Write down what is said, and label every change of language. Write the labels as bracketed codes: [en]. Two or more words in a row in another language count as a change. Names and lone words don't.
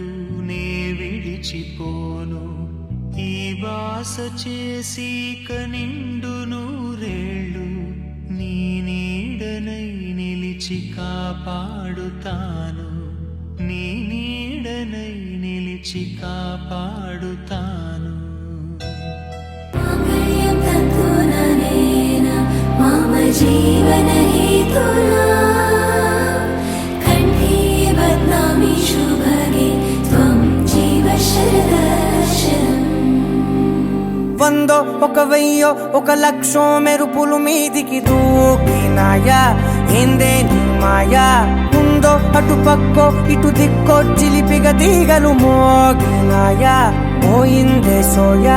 [te] నే విడిచిపోను ఈ బాస చేసి కనిండు నూరేళ్ళు నీ నీడనై నిలిచి కాపాడుతాను నీ నీడనై నిలిచి కాపాడుతాను [sa] मम जीवन हेतुना कण्ठे बध्नामि शुभगे त्वं जीव शरदर्शनम् [te] వందో ఒక వెయ్యో ఒక లక్షో మెరుపులు మీదికి దూకినాయా ఏందే నీ మాయా ఉందో అటు పక్కో ఇటు దిక్కో చిలిపిగా తీగలు మోగినాయా పోయిందే సోయా